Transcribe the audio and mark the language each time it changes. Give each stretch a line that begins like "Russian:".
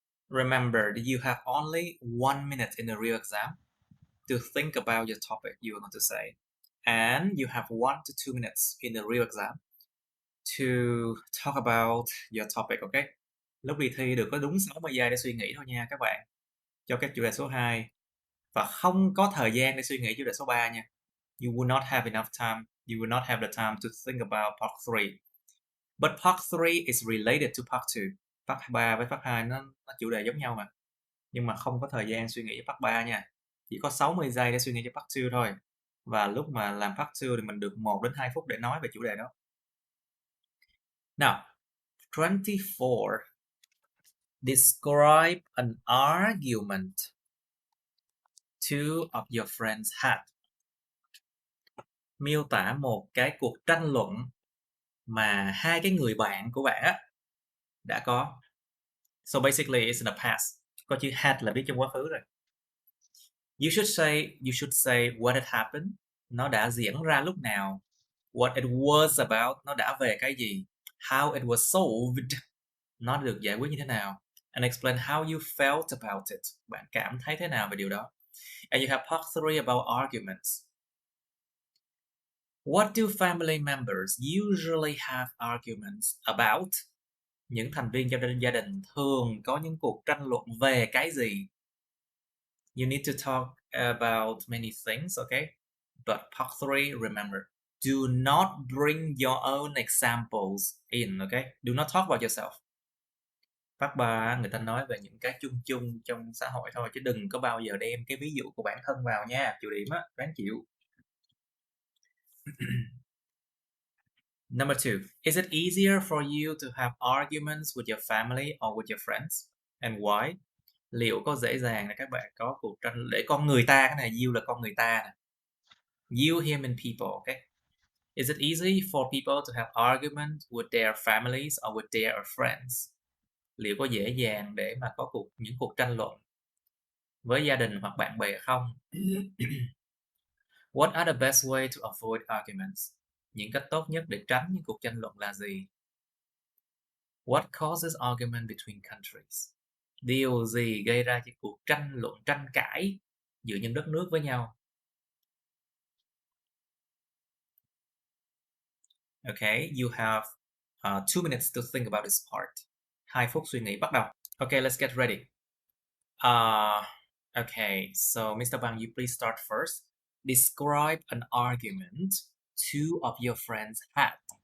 English: Remember that you have only 1 minute in the real exam to think about your topic you are going to say. And you have 1 to 2 minutes in the real exam to talk about your topic, okay?
Vietnamese: Lúc đi thi được có đúng 60 giây để suy nghĩ thôi nha các bạn. Cho cái chủ đề số 2. Và không có thời gian để suy nghĩ chủ đề số 3 nha.
English: You will not have enough time. You will not have the time to think about part 3. But part 3 is related to part 2.
Vietnamese: Part 3 với part 2 nó chủ đề giống nhau mà. Nhưng mà không có thời gian suy nghĩ cho part 3 nha. Chỉ có 60 giây để suy nghĩ cho part 2 thôi. Và lúc mà làm part 2 thì mình được 1 đến 2 phút để nói về chủ đề đó.
English: Now, 24. Describe an argument two of your friends had.
Vietnamese: Miêu tả một cái cuộc tranh luận mà hai cái người bạn của bạn đã có.
English: So basically it's in the past.
Vietnamese: Có chữ had là biết trong quá khứ rồi.
English: You should say what had happened.
Vietnamese: Nó đã diễn ra lúc nào.
English: What it was about.
Vietnamese: Nó đã về cái gì.
English: How it was solved.
Vietnamese: Nó được giải quyết như thế nào.
English: And explain how you felt about it.
Vietnamese: Bạn cảm thấy thế nào về điều đó.
English: And you have part 3 about arguments. What do family members usually have arguments about?
Vietnamese: Những thành viên trong gia đình thường có những cuộc tranh luận về cái gì?
English: You need to talk about many things, okay? But part 3, remember, do not bring your own examples in, okay? Do not talk about yourself.
Vietnamese: Part 3, người ta nói về những cái chung chung trong xã hội thôi, chứ đừng có bao giờ đem cái ví dụ của bản thân vào nha. Chịu điểm á, ráng chịu.
English: Number 2, is it easier for you to have arguments with your family or with your friends? And why?
Vietnamese: Liệu có dễ dàng để các bạn có cuộc tranh để con người ta, cái này you là con người ta nè.
English: You, him and people, okay? Is it easy for people to have arguments with their families or with their friends?
Vietnamese: Liệu có dễ dàng để mà có những cuộc tranh luận với gia đình hoặc bạn bè không?
English: What are the best way to avoid arguments?
Vietnamese: Những cách tốt nhất để tránh những cuộc tranh luận là gì?
English: What causes argument between countries?
Vietnamese: Điều gì gây ra cái cuộc tranh luận, tranh cãi giữa những đất nước với nhau?
English: Okay, you have 2 minutes to think about this part.
Vietnamese: 2 phút suy nghĩ, bắt đầu.
English: Okay, let's get ready. Okay, so Mr. Bang, you please start first. Describe an argument two of your friends had.